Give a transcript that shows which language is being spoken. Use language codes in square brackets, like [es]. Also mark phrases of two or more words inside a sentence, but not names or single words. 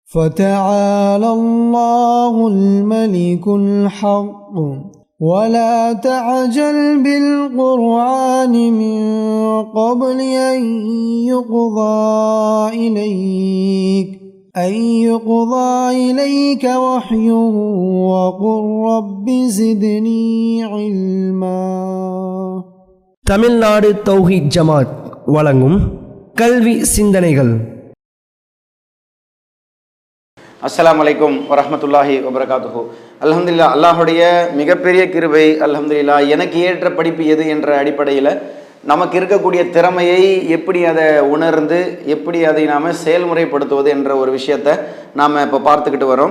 [ar] فتعالى الله الملك الحق ولا تعجل بالقرآن من قبل أن يقضى إليك وحيه وقل رب زدني علما. [ta] தமிழ்நாடு தௌஹீத் ஜமாத் வழங்கும் கல்வி சிந்தனைகள். [ar] السلام عليكم ورحمة الله وبركاته. [ta] அல்ஹம்துலில்லாஹ், அல்லாஹுடைய மிகப்பெரிய கிருபை. அல்ஹம்துலில்லாஹ், எனக்கு ஏற்ற படிப்பு எது என்ற அடிப்படையில் நமக்கு இருக்கக்கூடிய திறமையை எப்படி அதை உணர்ந்து எப்படி அதை நாம் செயல்முறைப்படுத்துவது என்ற ஒரு விஷயத்தை நாம் இப்போ பார்த்துக்கிட்டு வரோம்.